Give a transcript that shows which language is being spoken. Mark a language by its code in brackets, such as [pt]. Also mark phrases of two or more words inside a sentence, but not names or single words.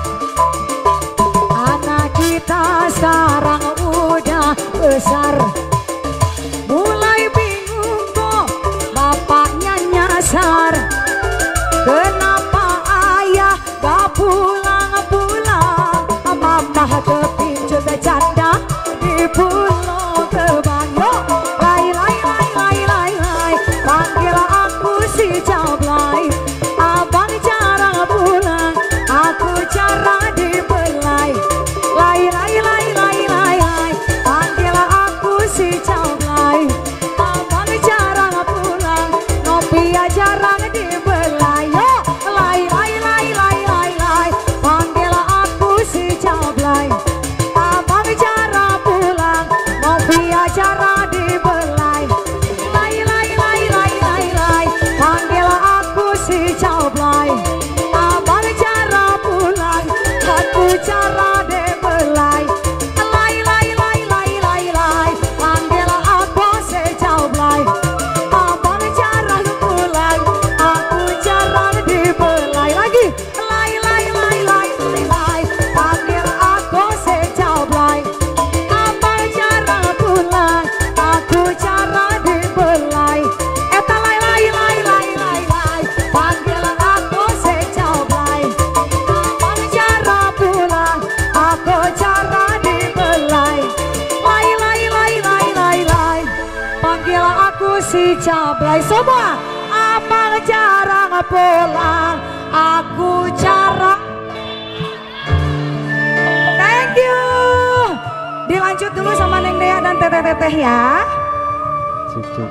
[id] Anak kita sekarang udah besar, mulai bingung kok bapaknya nyasar. Kenapa ayah gak pulang-pulang, mama kepincut janda di Pulau Gebang. Yuk, lai lai lai lai lai lai, panggil aku si Cablay. Abang jarang pulang, aku jarang dibelai. Lai lai lai lai lai lai, panggil aku si Cablay. Abang jarang pulang, Novia jarang dibelai. Yuk, lai lai lai lai lai lai, panggil aku si Cablay. Abang jarang pulang, Novia jarang dibelai. Lai lai lai lai lai lai, panggil aku si Cablay. Abang jarang pulang, aku jarang dibelai. Lai lai lai lai lai lai, panggil aku si Cablay. Abang jarang pulang, aku jarang dibelai. Lagi lai lai lai lai lai lai, panggil aku si Cablay. Abang jarang pulang, aku jarang dibelai. Eta lai lai lai lai lai lai, panggil aku si Cablay. Abang jarang pulang, aku jarang dibelai. Lai lai lai lai lai lai, panggil aku si Cablay. Semua, abang jarang pulang, aku jarang. [en] Thank you. [id] Dilanjut dulu sama Neng Dea dan Teteh-teteh ya.